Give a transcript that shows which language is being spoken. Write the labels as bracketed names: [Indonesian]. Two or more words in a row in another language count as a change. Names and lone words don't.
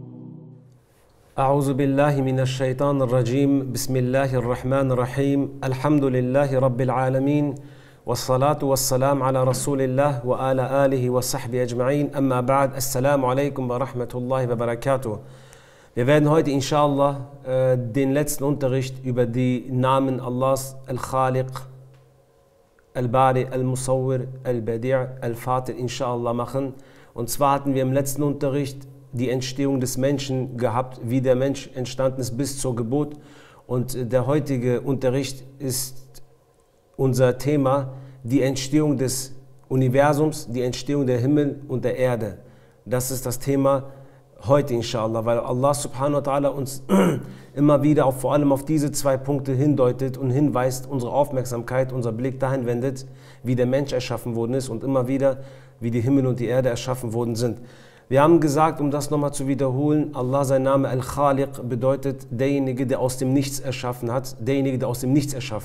[Arabic] أعوذ بالله من الشيطان الرجيم. بسم الله الرحمن الرحيم. الحمد لله رب العالمين والصلاة والسلام على رسول الله وعلى آله وصحبه أجمعين. أما بعد. Assalamu alaikum wa rahmatullahi wa barakatuh. [German] Wir werden heute inshallah den letzten Unterricht über die Namen Allahs, Al-Khaliq, Al-Bari, Al-Musawwir, Al-Badi', Al-Fatir inshallah machen. Und zwar hatten wir im letzten Unterricht die Entstehung des Menschen gehabt, wie der Mensch entstanden ist bis zur Geburt. Und der heutige Unterricht ist unser Thema, die Entstehung des Universums, die Entstehung der Himmel und der Erde. Das ist das Thema heute inshallah, weil Allah [Arabic] subhanahu wa ta'ala [German] uns immer wieder vor allem auf diese zwei Punkte hindeutet und hinweist, unsere Aufmerksamkeit, unser Blick dahin wendet, wie der Mensch erschaffen worden ist und immer wieder, wie die Himmel und die Erde erschaffen worden sind. Wir haben gesagt, um das nochmal zu wiederholen, Allah, sein Name Al-Khaliq bedeutet derjenige, der aus dem Nichts erschaffen hat, derjenige, der aus dem Nichts erschafft.